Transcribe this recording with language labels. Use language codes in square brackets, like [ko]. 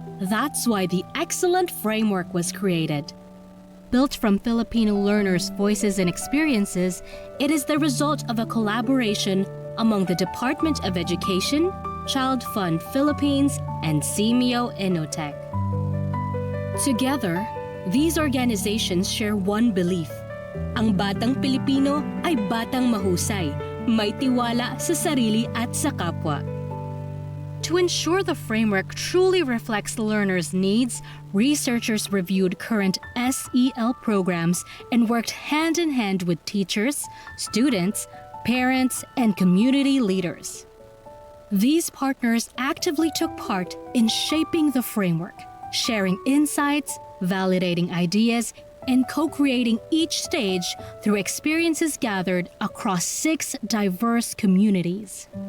[en] That's why the Excellent Framework was created. Built from Filipino learners' voices and experiences, it is the result of a collaboration among the Department of Education, Child Fund Philippines, and Simeo Inotech. Together, these organizations share one belief. [tl] Ang batang Pilipino ay batang mahusay, may tiwala sa sarili at sa kapwa. [en] To ensure the framework truly reflects learners' needs, researchers reviewed current SEL programs and worked hand in hand with teachers, students, parents, and community leaders. These partners actively took part in shaping the framework, sharing insights, validating ideas, and co-creating each stage through experiences gathered across 6 diverse communities.